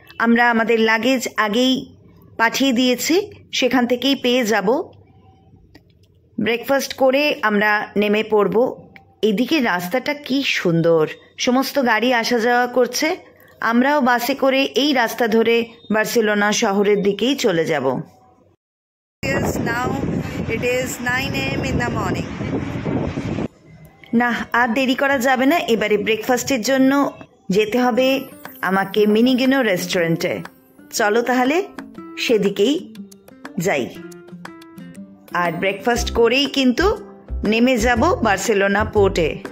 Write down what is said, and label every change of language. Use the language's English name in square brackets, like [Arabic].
[Bangla] আমরা আমাদের লাগেজ আগেই পাঠিয়ে দিয়েছি, সেখান থেকেই পেয়ে যাব। ব্রেকফাস্ট করে আমরা নেমে পড়ব। এদিকে রাস্তাটা কি সুন্দর, সমস্ত গাড়ি আসা যাওয়া করছে। আমরাও বাসে করে এই রাস্তা ধরে বার্সেলোনা শহরের দিকেই চলে যাব। [English] Now it is 9 AM in the morning. [Bangla] না, আর দেরি করা যাবে না। এবারে ব্রেকফাস্টের জন্য যেতে হবে আমাকে মিনিগেনো রেস্টুরেন্টে। চলো তাহলে সেদিকেই যাই। আর ব্রেকফাস্ট করেই কিন্তু নেমে যাব বার্সেলোনা পোর্টে।